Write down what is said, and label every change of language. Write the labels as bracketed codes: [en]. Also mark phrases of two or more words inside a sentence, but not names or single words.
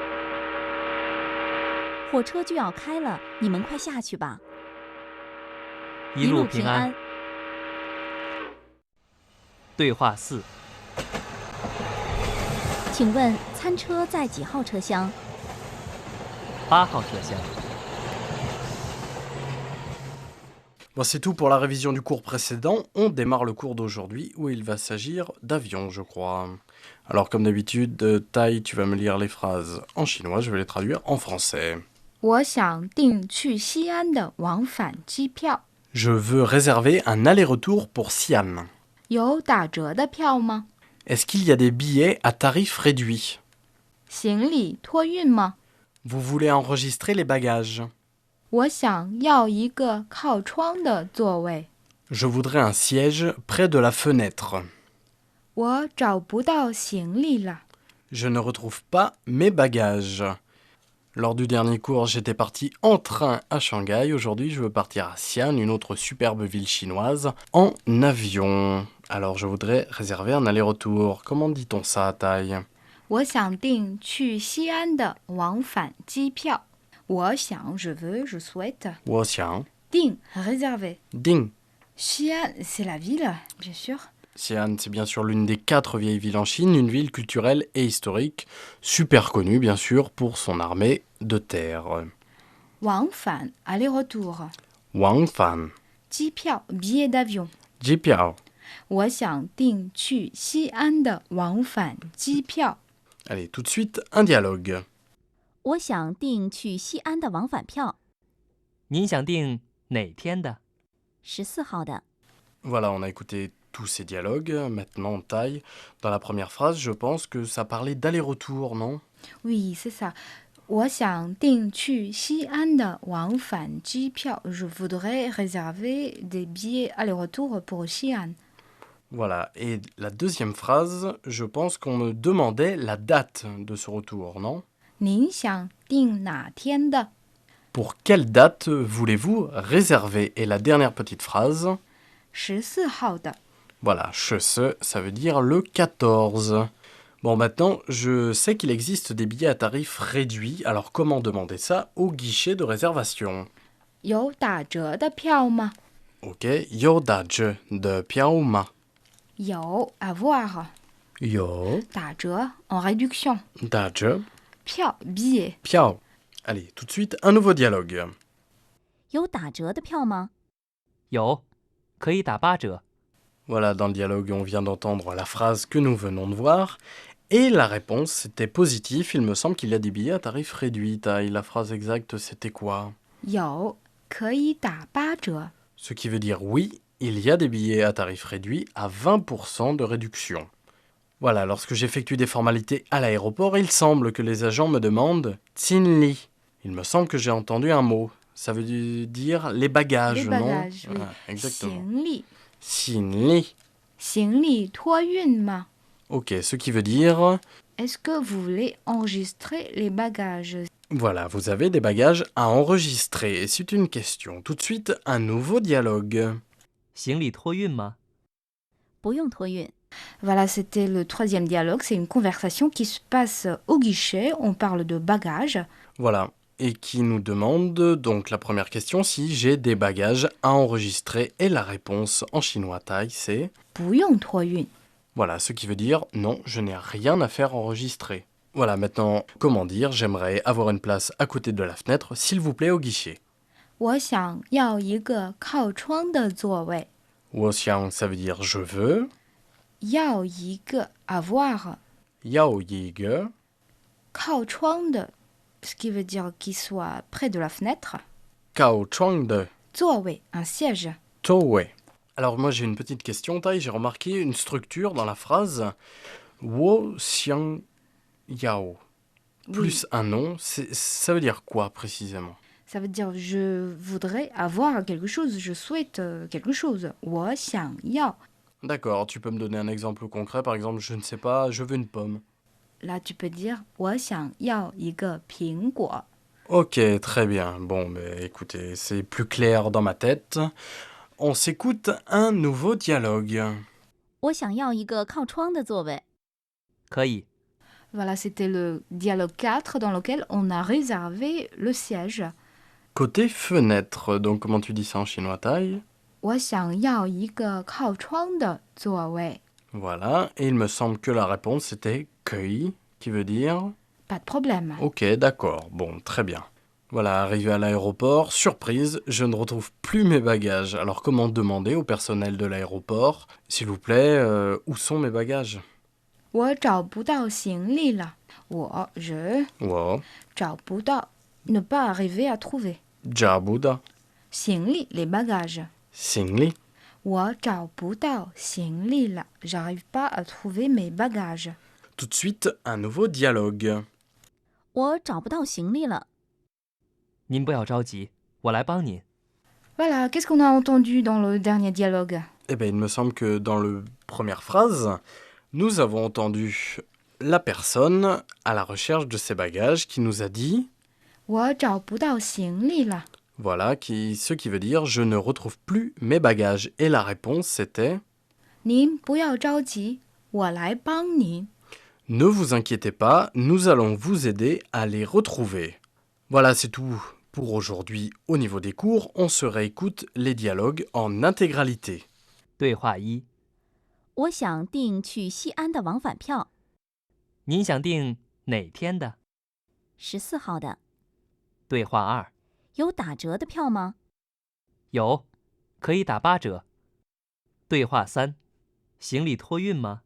[zh] 火车就要开了，你们快下去吧。一路平安。对话四，请问餐车在几号车厢？ 8号车厢。 [fr] Bon, c'est tout pour la révision du cours précédent. On démarre le cours d'aujourd'hui où il va s'agir d'avion, je crois. Alors, comme d'habitude, Tai, tu vas me lire les phrases en chinois, je vais les traduire en français. [zh] 我想订去西安的往返机票。 [fr] Je veux réserver un aller-retour pour Xi'an. [zh] 有打折的票吗？ [fr] Est-ce qu'il y a des billets à tarif réduit? [zh] 行李托运吗？ [fr] Vous voulez enregistrer les bagages? [zh] 我想要一个靠窗的座位。 [fr] Je voudrais un siège près de la fenêtre. 我找不到行李了。 Je ne retrouve pas mes bagages. Lors du dernier cours, j'étais parti en train à Shanghai. Aujourd'hui, je veux partir à Xi'an, une autre superbe ville chinoise, en avion. Alors, je voudrais réserver un aller-retour. Comment dit-on ça, Tai? [zh] 我想订去西安的往返机票。我想 [fr] je veux, je souhaite. [zh] Woxian. [fr] 订 réserver. [zh] Ding. [fr] Xi'an, c'est la ville, bien sûr. Xi'an, c'est bien sûr l'une des 4 vieilles villes en Chine, une ville culturelle et historique, super connue bien sûr pour son armée de terre. 往返 aller-retour. [zh] Wangfan. [fr] 机票 billet d'avion. [zh] Jipiao. 我想订去西安的往返机票。 [fr] Allez, tout de suite, un dialogue. [zh] 我想订去西安的往返票，您想订哪天的？ 14号的。 [fr] Voilà, on a écouté tous ces dialogues. Maintenant, Tai, dans la première phrase, je pense que ça parlait d'aller-retour, non? Oui, c'est ça. [zh] 我想订去西安的往返机票。 [fr] Je voudrais réserver des billets aller-retour pour Xi'an. Voilà, et la deuxième phrase, je pense qu'on me demandait la date de ce retour, non? [zh] 您想订哪天的？ [fr] Pour quelle date voulez-vous réserver? Et la dernière petite phrase, [zh] 14 号的。 [fr] voilà, ce, ça veut dire le 14. Bon, maintenant, je sais qu'il existe des billets à tarif réduit, alors comment demander ça au guichet de réservation? [zh] 有打折的票吗？ Ok, 有打折的票吗. [fr] 有 avoir. [zh] Yo [fr] 打折 en réduction. [zh] daje [fr] 票 billet. [zh] piao. [fr] Allez, tout de suite, un nouveau dialogue. [zh] 有打折的票吗？有，可以打8折。 [fr] Voilà, dans le dialogue, on vient d'entendre la phrase que nous venons de voir. Et la réponse était positive. Il me semble qu'il y a des billets à tarif réduit. Tai, la phrase exacte, c'était quoi? [zh] 有可以打8折。 [fr] Ce qui veut dire oui, il y a des billets à tarif réduit à 20% de réduction. Voilà, lorsque j'effectue des formalités à l'aéroport, il semble que les agents me demandent « Tsinli ». Il me semble que j'ai entendu un mot. Ça veut dire les bagages, Les non? bagages, oui. Exactement. [zh] 行李 Tsinli. 行李托运吗？ [fr] Ok, ce qui veut dire Est-ce que vous voulez enregistrer les bagages? voilà, vous avez des bagages à enregistrer. Et c'est une question. Tout de suite, un nouveau dialogue. [zh] 行李托运吗？不用托运， [fr] Voilà, c'était le troisième dialogue. C'est une conversation qui se passe au guichet. On parle de bagages. Voilà. Et qui nous demande donc la première question si j'ai des bagages à enregistrer. Et la réponse en chinois Thaï, c'est [zh] 不用托运. [fr] voilà, ce qui veut dire non, je n'ai rien à faire enregistrer. Voilà, maintenant, comment dire, j'aimerais avoir une place à côté de la fenêtre, s'il vous plaît, au guichet. [zh] 我想要一个靠窗的座位. [fr] Woxiang, ça veut dire je veux. [zh] 要一个 avoir 要一个. 靠窗的, [fr] ce qui veut dire qu'il soit près de la fenêtre. [zh] 靠窗的座位, [fr] un siège. [zh] Towe. [fr] Alors moi j'ai une petite question, Thaï, j'ai remarqué une structure dans la phrase [zh] 我想要. [fr] Plus un nom, ça veut dire quoi précisément? Ça veut dire je voudrais avoir quelque chose, je souhaite quelque chose. [zh] 我想要. [fr] D'accord, tu peux me donner un exemple concret, par exemple, je ne sais pas, je veux une pomme. Là, tu peux dire [zh] 我想要一个苹果. [fr] Ok, très bien. Bon, mais écoutez, c'est plus clair dans ma tête. On s'écoute un nouveau dialogue. [zh] 我想要一个靠窗的座位。可以， [fr] Voilà, c'était le dialogue 4 dans lequel on a réservé le siège. Côté fenêtre, donc comment tu dis ça en chinois Thaï? [zh] 我想要一个靠窗的座位. [fr] Voilà, et il me semble que la réponse c'était Kui, qui veut dire Pas de problème. ok, d'accord, bon, très bien. Voilà, arrivé à l'aéroport, surprise, je ne retrouve plus mes bagages. Alors comment demander au personnel de l'aéroport, s'il vous plaît, où sont mes bagages? [zh] 我找不到行李了. Je Wow, 找不到, [fr] ne pas arriver à trouver. [zh] Jabuda, 行李, [fr] les bagages. [zh] Singli. 我找不到行李了. [fr] J'arrive pas à trouver mes bagages. Tout de suite, un nouveau dialogue. [zh] 我找不到行李了。您不要着急，我来帮您。 [fr] Voilà, qu'est-ce qu'on a entendu dans le dernier dialogue? Eh bien, il me semble que dans la première phrase, nous avons entendu la personne à la recherche de ses bagages qui nous a dit, [zh] 我找不到行李了. [fr] voilà, ce qui veut dire je ne retrouve plus mes bagages. Et la réponse c'était, [zh] 您不要着急，我来帮您. [fr] ne vous inquiétez pas, nous allons vous aider à les retrouver. Voilà, c'est tout pour aujourd'hui au niveau des cours. On se réécoute les dialogues en intégralité. [zh] 对话一： 我想订去西安的往返票，您想订哪天的？ 14号的。对话二： 有打折的票吗？有，可以打8折。对话三：行李托运吗？